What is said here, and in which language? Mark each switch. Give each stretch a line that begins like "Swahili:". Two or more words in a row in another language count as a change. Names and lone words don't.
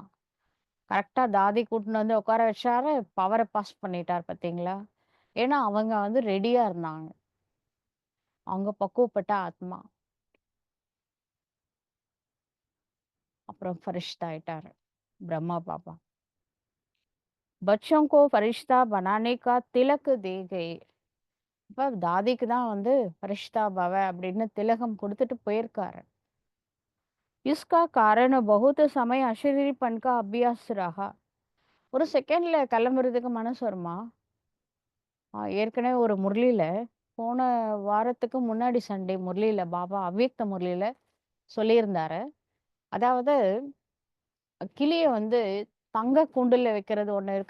Tamil: கரெக்ட்டா தாதி கூட்டின்னு வந்து உட்கார வச்சாரு.
English: power pass
Tamil: பண்ணிட்டார் பார்த்தீங்களா? ஏன்னா அவங்க வந்து ரெடியா இருந்தாங்க. அவங்க பக்குவப்பட்ட ஆத்மா. அப்புறம் ஃபரிஷ்தா ஆயிட்டாரு. பிரம்மா பாபா.
Hindi: बच्चों को फरिश्ता बनाने का तिलक दे गए.
Tamil: அப்ப தாதிக்கு தான் வந்து
Hindi: फरिश्ता भव
Tamil: அப்படின்னு திலகம் குடுத்துட்டு போயிருக்காரு.
Hindi: इसका कारण बहुत समय अशरीरपन का अभ्यास रहा.
Tamil: ஒரு செகண்ட்ல கிளம்புறதுக்கு மனசு வருமா? ஏற்கனவே ஒரு முரளியில போன வாரத்துக்கு முன்னாடி சண்டே முரளியில பாபா அவ்யக்த முரளியில சொல்லியிருந்தாரு. அதாவது கிளிய வந்து தங்க கூண்டுல வைக்கிறது ஒண்ணு இருக்கு.